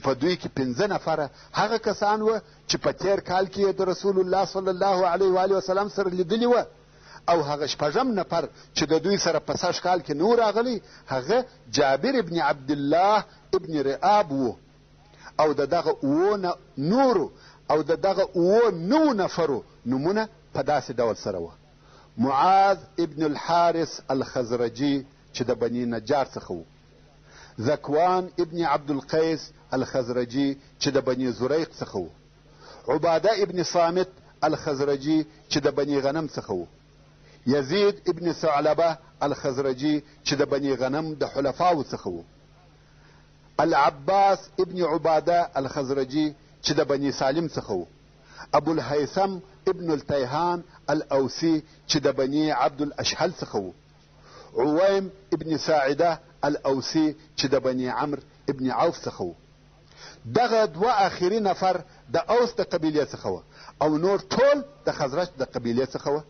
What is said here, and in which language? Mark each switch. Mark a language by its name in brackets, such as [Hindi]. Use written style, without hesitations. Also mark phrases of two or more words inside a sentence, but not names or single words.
[Pashto] په دوی کې 15 نفره هغه کسان وه چې په تیر کال کې د رسول الله [Arabic] صلی الله علیه و آله وسلم [Pashto] سره لیدلي وه او هغه 6 نفر چې د دوی سره په 6 کال کې نو راغلی هغه جابر ابن عبدالله ابن رئاب وو او د دغه نورو او د دغه 9 نفرو نمونه په داسې ډول سره وه. معاذ ابن الحارث الخزرجي چې د بني نجار څخه و، ذکوان ابن عبدالقیس الخزرجي چې د بني زریق څخه و، عباده ابن صامت الخزرجي چې د بني غنم څخه و، یزید ابن ثعلبه الخزرجي چې د بني غنم د حلفاو څخه و، العباس ابن عباده الخزرجي چې د بني سالم څخه و، ابو الهيثم ابن التيهان الاوسي چې د بني عبد الاشهل څخه و، عويم ابن ساعده الاوسي چې د بني عمرو ابن عوف څخه و. دغه 2 اخري نفر د اوس د قبیلې څخه و او نور ټول د خزرج د قبیلې څخه و.